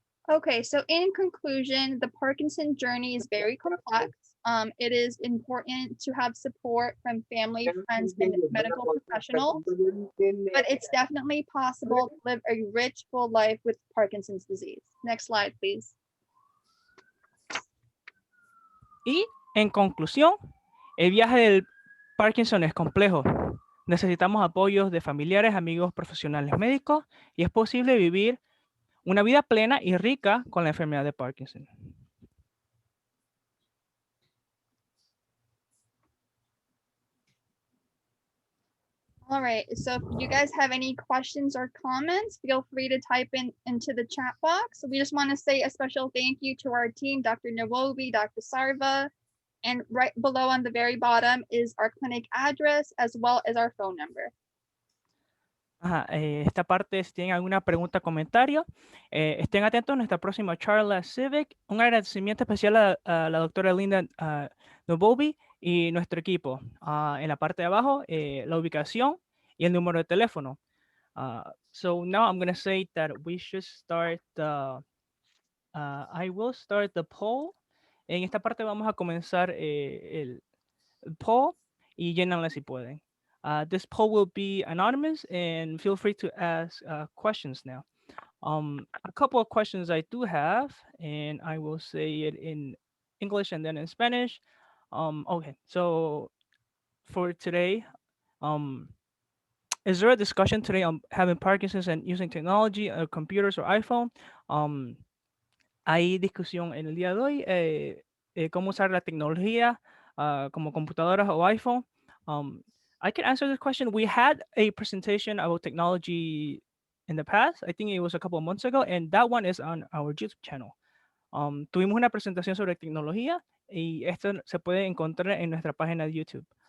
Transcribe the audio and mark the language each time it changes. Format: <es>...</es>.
<en>Okay, so in conclusion, the Parkinson journey is very complex. It is important to have support from family, friends, and medical professionals, but it's definitely possible to live a rich, full life with Parkinson's disease. Next slide, please.</en> <es>Y en conclusión, el viaje del Parkinson es complejo. Necesitamos apoyos de familiares, amigos, profesionales médicos y es posible vivir una vida plena y rica con la enfermedad de Parkinson.</es> <en>All right, so if you guys have any questions or comments, feel free to type into the chat box. We just want to say a special thank you to our team, Dr. Nawobi, Dr. Sarva, and right below on the very bottom is our clinic address as well as our phone number.</en> <es>Esta parte, si tienen alguna pregunta o comentario, estén atentos a nuestra próxima charla Civic. Un agradecimiento especial a la doctora Linda Nobobi y nuestro equipo. En la parte de abajo, la ubicación y el número de teléfono.</es> <en>So now I'm going to say that we should start I will start the poll.</en> <es>En esta parte vamos a comenzar el poll y llénanla si pueden.</es> <en>This poll will be anonymous and feel free to ask questions now. A couple of questions I do have, and I will say it in English and then in Spanish. Okay, so for today, is there a discussion today on having Parkinson's and using technology, computers or iPhone?</en> <es>Hay discusión en el día de hoy, cómo usar la tecnología como computadoras o iPhone.</es> <en>I can answer this question. We had a presentation about technology in the past. I think it was a couple of months ago, and that one is on our YouTube channel.</en> <es>Tuvimos una presentación sobre tecnología y esto se puede encontrar en nuestra página de YouTube.</es>